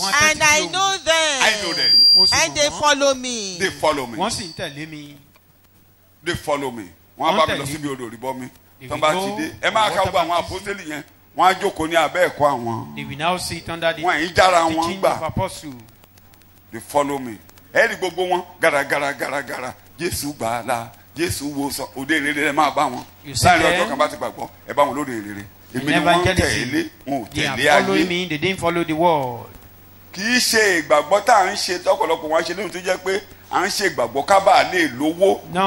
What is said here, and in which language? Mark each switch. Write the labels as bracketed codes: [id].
[en] And I know them. I know them. And they follow me. They follow me. [yo] Wọ́n sì ń tẹ̀lé mi. [en] They follow me. [yo] Wọ́n á bá mi lọ síbi odò ìrìbọ mi. Tọ́ bá ti dé. Ẹ máa ká gbọ́ àwọn àpótélì yẹn. Wọ́n á jókòó ní abẹ́ ẹ̀kọ́ àwọn. [en] They will now sit under the teaching of apostles. They follow me. [yo] Ẹ rí gbogbo wọn gàràgàràgàràgàrà. Jésù gbàlà. Jésù wo sọ òde ìrere ẹ máa bá wọn. láàrin ọjọ́ kan bá ti gbàgbọ́ ẹ bá wọn lóde ìrere. èmi ni wọ́n ń tẹ̀lé wọn ò tẹ̀lé ayé. [en] They are following me, they didn't follow the world. [yo] kì í ṣe ìgbàgbọ́ tá à ń ṣe tọ́pọ̀lọpọ̀ wọn ṣe lóhùn tó jẹ́ pé à ń ṣe ìgbàgbọ́ ká bá lè lówó.